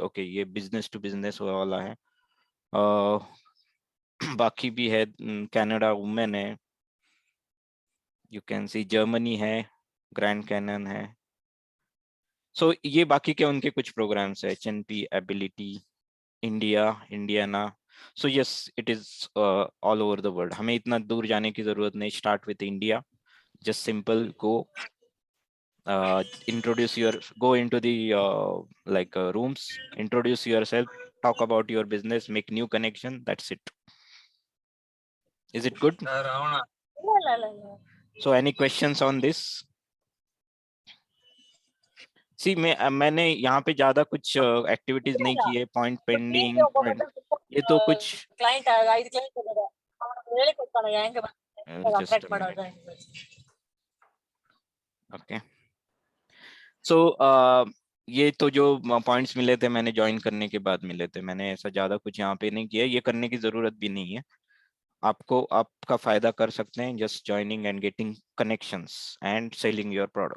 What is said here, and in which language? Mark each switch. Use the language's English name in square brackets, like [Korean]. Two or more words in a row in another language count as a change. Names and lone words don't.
[Hindi] ओके, ये [English] business to business [Hindi] वाला है. बाकी भी है, कनाडा वुमेन है, [English] you can see. [Hindi] जर्मनी है, ग्रैंड कैनन है. सो ये बाकी के उनके कुछ प्रोग्राम्स है. HNP एबिलिटी इंडिया, इंडियाना. [English] So yes, it is all over the world. [Hindi] हमें इतना दूर जाने की जरूरत नहीं. [English] Start with India. Just simple, go go into the like rooms, introduce yourself, talk about your business, make new connection. That's it. Is it good? So any questions on this? [Hindi] सी मैंने यहाँ पे ज्यादा कुछ एक्टिविटीज नहीं की है. [English] point pending, [Hindi] ये तो कुछ [Kannada] ಕ್ಲೈಂಟ್ 5 ಕ್ಲೈಂಟ್ ಇದ್ದಾರೆ ಅವನು ಹೇಳಿ ಕೊಡ್ತಾನೆ ಹೆಂಗೆ just ಅಪ್ಡೇಟ್ a ಮಾಡೋದು. [Hindi] ओके. सो ये तो जो पॉइंट्स मिले थे मैंने ज्वाइन करने के बाद मिले थे. मैंने ऐसा ज्यादा कुछ यहाँ पे नहीं किया. ये करने की जरूरत भी नहीं है. आपको आपका फायदा कर सकते हैं [English] just joining and getting connections and selling your product.